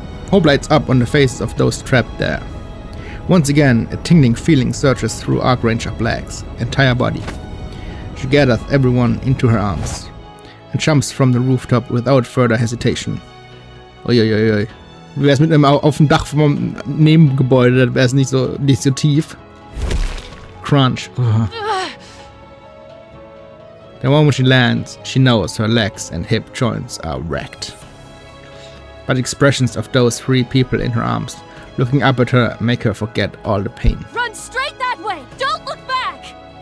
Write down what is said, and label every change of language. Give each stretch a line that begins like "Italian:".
English: Hope lights up on the faces of those trapped there. Once again, a tingling feeling surges through Archranger Black's entire body. She gathers everyone into her arms and jumps from the rooftop without further hesitation. Uiuiui.
German: Wie wär's mit einem auf dem Dach vom Nebengebäude, dann wär's nicht so tief.
English: Crunch. Ugh. The moment she lands, she knows her legs and hip joints are wrecked. But expressions of those three people in her arms, looking up at her, make her forget all the pain. Run straight that way! Don't look back!